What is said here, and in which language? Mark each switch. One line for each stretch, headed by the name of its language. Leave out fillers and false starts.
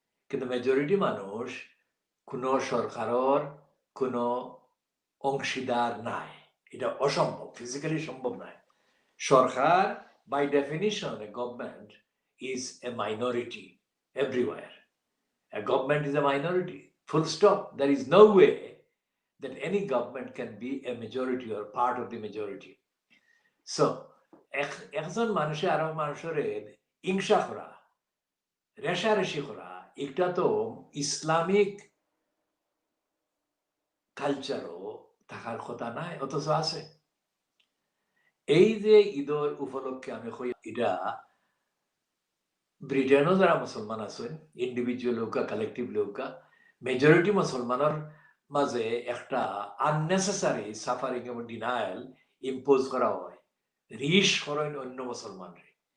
Bangla: কিন্তু মেজরিটি মানুষ কোনো সরকারের কোনো অংশীদার নাই, এটা অসম্ভব, ফিজিক্যালি সম্ভব নয়।
English: সরকার by definition a government is a minority everywhere. A government is a minority. Full stop. There is no way that any government can be a majority or part of the majority.
Bangla: So, একজন মানুষে আরো মানুষের হিংসা করা, রেশারেশি করা, এটা তো Islamic কালচারও থাকার কথা নাই, অথচ আছে। এই যে ঈদের উপলক্ষে আমি কই, এটা ব্রিটেনও যারা মুসলমান আছেন, ইন্ডিভিজুয়াল হোকা কালেকটিভ হোকা, মেজরিটি মুসলমানের মাঝে একটা আননেসেসারি সাফারিং এবং ডিনায়াল ইম্পোজ করা হয়, রিস করেন অন্য মুসলমানরে।